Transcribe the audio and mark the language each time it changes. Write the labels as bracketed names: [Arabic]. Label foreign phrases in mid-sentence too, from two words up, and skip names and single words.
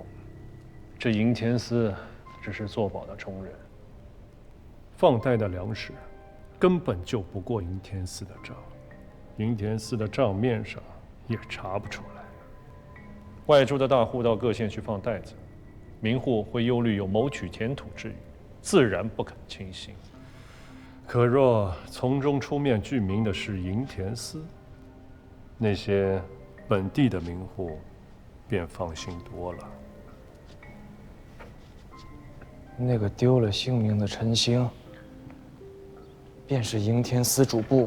[Chinese] 這營田司只是作保的充人，放貸的糧食根本就不過營田司的賬，營田司的賬面上也查不出來。外州的大戶到各縣去放袋子，民戶會憂慮有謀取田土之虞，自然不肯輕信。可若從中出面具名的是營田司，那些本地的民戶便放心多了。那個丟了性命的陳興，便是營田司主簿。